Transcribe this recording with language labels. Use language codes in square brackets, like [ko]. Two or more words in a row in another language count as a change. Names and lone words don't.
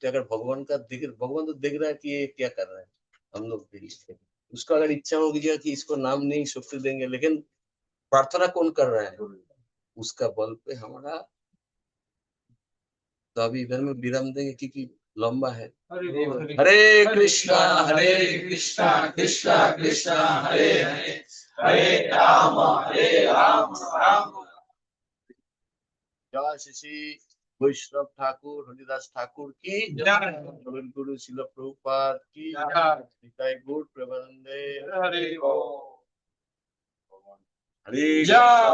[hi] अगर भगवान तो देख रहा है कि ये क्या कर रहा है, हम लोग डेली, उसका अगर इच्छा हो गया कि इसको नाम नहीं शक्ति देंगे, लेकिन प्रार्थना कौन कर रहा है? उसका बल पे हमारा। तो अभी इधर में विराम देंगे क्योंकि लंबा है। हरे कृष्णा कृष्णा कृष्णा हरे हरे, हरे राम राम। जय श्री वैष्णव ठाकुर हरिदास ठाकुर की जय, गुरु शिल प्रभुपाद की जय, गुरु प्रेमानंदे हरे।